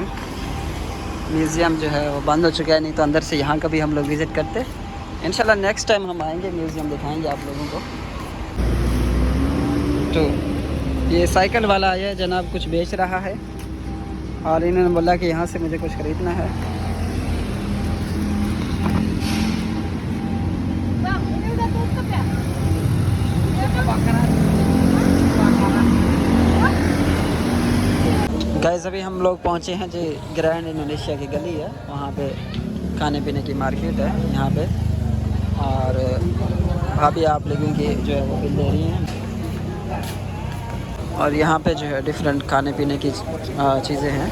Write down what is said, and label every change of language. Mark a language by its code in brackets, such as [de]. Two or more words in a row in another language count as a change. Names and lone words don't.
[hi] म्यूज़ियम जो है वो बंद हो चुका है, नहीं तो अंदर से यहाँ कभी हम लोग विज़िट करते। इंशाल्लाह [en] next time [hi] हम आएंगे, म्यूज़ियम दिखाएंगे आप लोगों को। तो ये साइकिल वाला आया है जनाब, कुछ बेच रहा है और इन्होंने बोला कि यहाँ से मुझे कुछ ख़रीदना है। [id] Bang, ini udah tutup ya? [hi] गाइस अभी हम लोग पहुँचे हैं जी ग्रैंड इंडोनेशिया की गली है, वहाँ पे खाने पीने की मार्केट है यहाँ पे, और भाभी आप लोगों की जो है वो बिल दे रही हैं, और यहाँ पे जो है डिफरेंट खाने पीने की चीज़ें हैं।